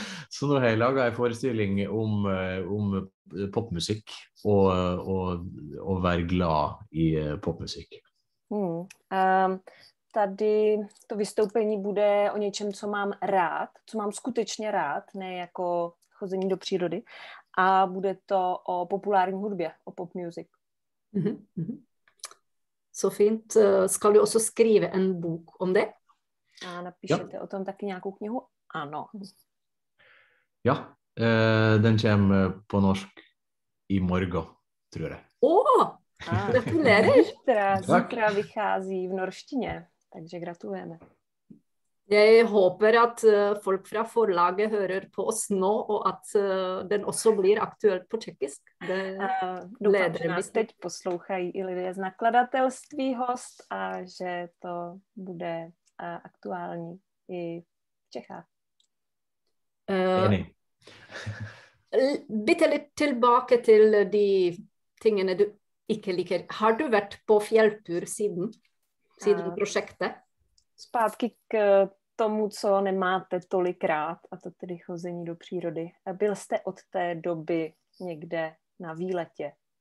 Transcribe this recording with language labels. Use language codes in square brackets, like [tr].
[no] Så nå har jeg laget en forestilling om popmusikk og være glad i popmusikk. [cs] Tady to vystoupení bude o něčem, co mám rád, co mám skutečně rád, ne jako chození do přírody. A bude to o populární hudbě, o pop music. [no] Så fint. Skal du også skrive en bok om det? [cs] A napíšete o tom taky nějakou knihu? Ano. [no] Ja, den kommer på norsk i morgen, tror jeg. Gratulerer! [cs] Zítra vychází v norštině, takže gratulujeme. [no] Jeg håper at folk fra forlaget hører på oss nå, og at den også blir aktuelt på tjekkisk. [cs] Doufám, že nás teď poslouchají i lidé z nakladatelství Host a že to bude aktuální i v Čechách. [no] Enig. Bitte litt tilbake til de tingene du ikke liker. Har du vært på fjelltur siden prosjektet? [cs] Zpátky k tomu, co nemáte tolikrát, a to tedy chození do přírody. Byl jste od té doby někde na výletě?